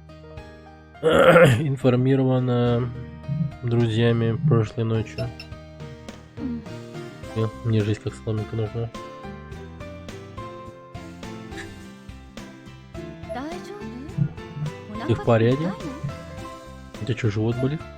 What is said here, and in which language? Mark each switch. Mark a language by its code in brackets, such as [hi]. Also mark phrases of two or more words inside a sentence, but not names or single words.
[ru] Информирована друзьями прошлой ночью. [ja] うん [ru] Мне жизнь как сломинка нужна. [ja] 大丈夫 [ru] Ты в порядке? [ja] お腹痛いの [ru] У тебя что, живот болит?